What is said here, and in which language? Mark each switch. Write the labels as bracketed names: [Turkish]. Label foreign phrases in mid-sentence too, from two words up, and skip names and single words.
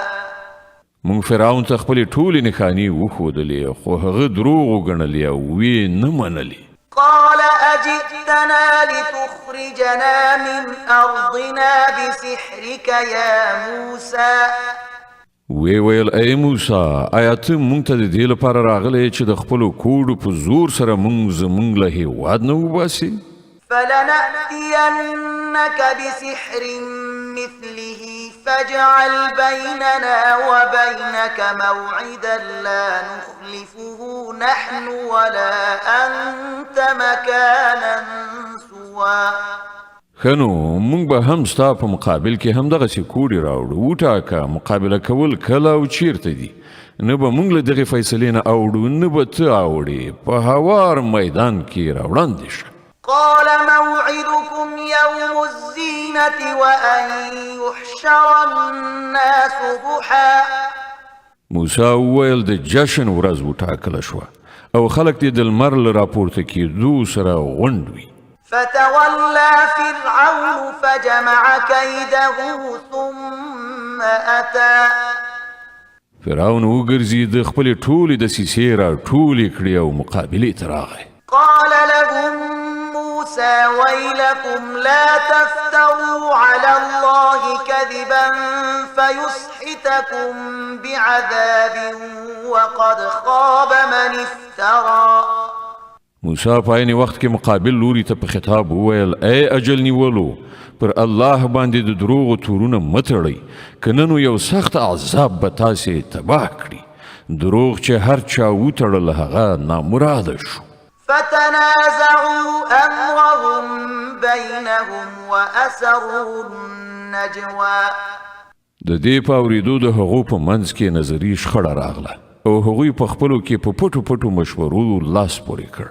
[Pashto] موږ فرعون ته خپلې ټولې نښانې وښودلې خو هغه دروغ وګڼلې او ویې نه منلې [Arabic] قال أجئتنا لتخرجنا من أرضنا بسحرك يا موسى [Pashto] وی ویل ای موسی آیا ته موږ ته د دې لپاره راغلی چې د خپلو کوډو په زور سره موږ زموږ له هېواد نه وباسې [Arabic] فلنأتينك بسحر مثله فاجعل بيننا وبينك موعدا لا نخلفه نحن ولا أنت مكانا سوى. [Pashto] خنو مونږ به هم ستا په مقابل کې هم دغسې کوډې راوړو وټاکه مقابله کول کله او چیرته دي نه به مونږ له دغې فیصلې نه اوړو نه به ته اوړې په هوار میدان کې راوړاندې شه. [Arabic] قال موعدكم يوم الزينة وأن يحشر الناس ضحى. [Pashto] موسی وویل د جشن ورځ وټاکله شوه او خلک دې د لمر له راپورته کېدو سره غونډ وي. [Arabic] فتولى فرعون فجمع كيده ثم أتى. [Pashto] فرعون وګرځي د خپلې ټولې دسیسې را ټولې کړې او مقابلې ته راغی. [Arabic] قال لهم موسى ويلكم لا تفتروا على الله كذبا فيسحتكم بعذاب وقد خاب من افترى. [Pashto] موسی په عین وخت کې مقابل لوري ته په خطاب وویل ای اجل نیولو پر الله باندې د دروغو تورونه مه تړئ که نه نو یو سخت عذاب به تاسې تباه کړي. دروغ چې هر چا وتړل هغه نامراده شو. [Arabic] فتنازعوا أمرهم بينهم وأسروا النجوى. [Pashto] د دې په اورېدو د هغو په منځ کې نظري شخړه راغله او هغوی په خپلو کې په پټو پټو مشورو لاس پورې کړ.